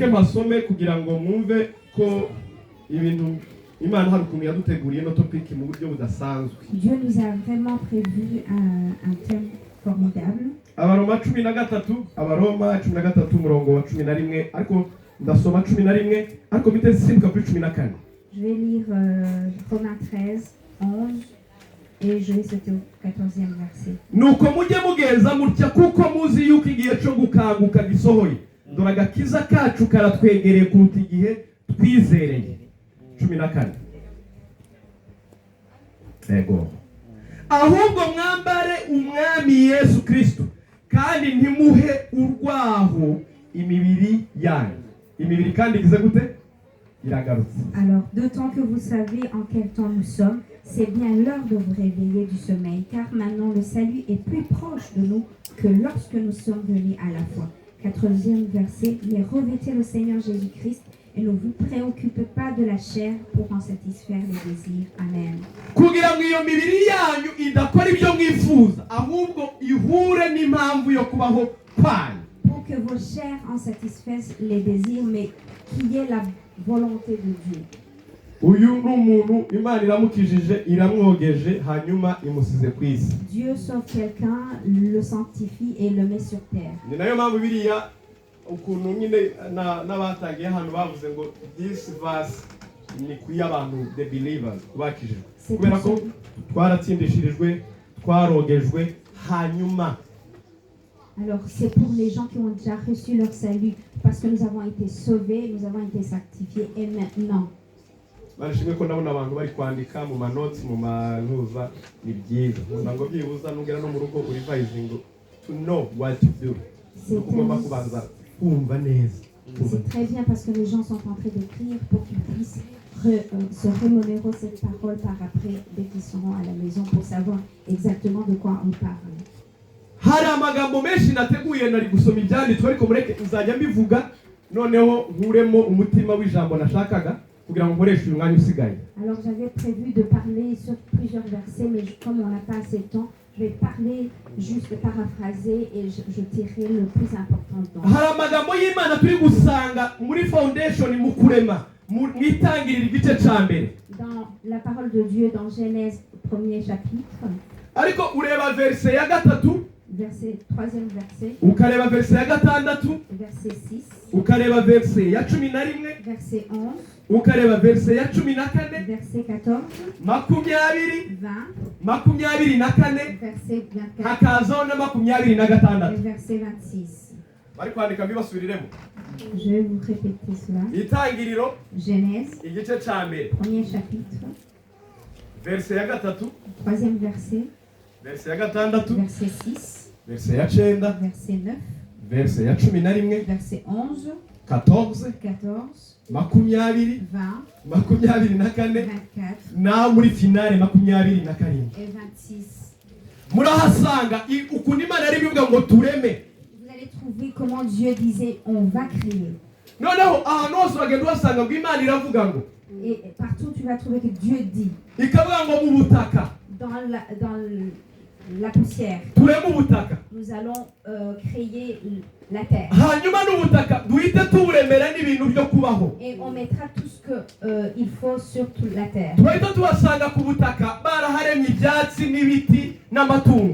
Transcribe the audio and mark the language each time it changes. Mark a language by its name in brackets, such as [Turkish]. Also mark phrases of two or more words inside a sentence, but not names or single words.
[French] Dieu nous a vraiment prévu un thème formidable. [Kinyarwanda] Abaroma 13 Abaroma 13 umurongo wa 11 ariko ndasoma 11 ariko bite simbuka kuri 14. [French] Je vais lire Romains 13, 11 et je vais sauter au 14e verset. [Kinyarwanda] Nuko mujye mugenza mutya kuko muzi yuko igihe cyo gukanguka gisohoye. Dore agakiza kacu karatwegereye kuruta igihe twizereye. 14. Ego. Ahubwo mwambare umwami Yesu Kristo kandi ntimuhe urwaho imibiri yanyu. Imibiri kandi igize gute? [French] Alors, d'autant que vous savez en quel temps nous sommes, c'est bien l'heure de vous réveiller du sommeil, car maintenant le salut est plus proche de nous que lorsque nous sommes venus à la foi. 14e verset, mais revêtez le Seigneur Jésus-Christ et ne vous préoccupez pas de la chair pour en satisfaire les désirs. Amen. [Kinyarwanda] Kugira ngo iyo mibiri yanyu idakora ibyo mwifuza ahubwo ihure n'impamvu yo kubaho kwanyu. [French] Pour que vos chairs en satisfassent les désirs, mais qui est la volonté de Dieu. [Kinyarwanda] Uyu n'umuntu Imana iramukijije iramwogeje hanyuma imusize kwisi. [French] Dieu sauve quelqu'un, le sanctifie et le met sur terre. [Kinyarwanda] Ni nayo mpamvu biriya ukuntu nyine n'abatangiye hano bavuze ngo [English] this verse [Kinyarwanda] ni kuya abantu [English] the believers [Kinyarwanda] bakijijwe. Kubera ko twaratsindishirijwe twarogejwe hanyuma. [French] Alors c'est pour les gens qui ont déjà reçu leur salut, parce que nous avons été sauvés, nous avons été sanctifiés, et maintenant. [Kinyarwanda] Barashimye ko ndabona abantu bari kwandika mu manotsi mu manuza ni byiza. Ngo byibuza nugera no mu rugo [English] revising to know what to do. [French] C'est très bien parce que les gens sont en train d'écrire pour qu'ils puissent se remémorer cette parole par après dès qu'ils seront à la maison pour savoir exactement de quoi on parle. [Kinyarwanda] Hari amagambo menshi nateguye nari gusoma ibyanditswe ariko mureke uzajya mbivuga noneho nkuremo umutima w'ijambo nashakaga kugira ngo nkoreshe uyu mwanya usigaye. [French] Alors j'avais prévu de parler sur plusieurs versets, mais comme on n'a pas assez de temps, je vais parler juste paraphraser et je tirerai le plus important dedans. [Kinyarwanda] Hari amagambo y'Imana turi gusanga muri foundation mu kurema mu itangirira igice ca mbere. [French] Dans la parole de Dieu dans Genèse 1er chapitre. [Kinyarwanda] Ariko ureba verse ya gatatu, [French] verset 3e verset, [Kinyarwanda] ukareba verse ya gatandatu, [French] verset 6, [Kinyarwanda] ukareba verse ya 11, [French] verset 11, [Kinyarwanda] ukareba verse ya 14, [French] verset 14, [Kinyarwanda] 20, [French] 20, [Kinyarwanda] 24, [French] verset 24 [Kinyarwanda] hakazaho na 26. [French] et verset 26. [Kinyarwanda] Bari kwandika mbibasubiriremo. [French] Je vais vous répéter cela. [Kinyarwanda] Itangiriro [French] Genèse, [Kinyarwanda] igice ca mbere, [French] 1er chapitre, [Kinyarwanda] verse ya gatatu, [French] 3e verset, [Kinyarwanda] verse ya gatandatu, [French] verset 6, [Kinyarwanda] verse ya 9, [French] verset 9, [Kinyarwanda] verse ya 11, [French] verset 11, [Kinyarwanda] 14, [French] 14, [Kinyarwanda] 20, [French] 20, [Kinyarwanda] 24 [French] 24 [Kinyarwanda] na muri finale 27. [French] et 26. [Kinyarwanda] Murahasanga ukuntu Imana ari bivuga ngo tureme. [French] Vous allez trouver comment Dieu disait on va créer. [Kinyarwanda] Noneho ahantu hose uragenda uhasanga ngo Imana iravuga ngo. [French] Et partout tu vas trouver que Dieu dit. [Kinyarwanda] Ikavuga ngo mu butaka. [French] Dans la poussière. [Kinyarwanda] Tureme ubutaka. [French] Nous allons créer la terre. [Kinyarwanda] Hanyuma n'ubutaka duhite tuburemera n'ibintu byo kubaho. [French] Et on mettra tout ce que il faut sur toute la terre. [Kinyarwanda] Tuhita tuhasanga ku butaka baraharemye ibyatsi n'ibiti n'amatungo.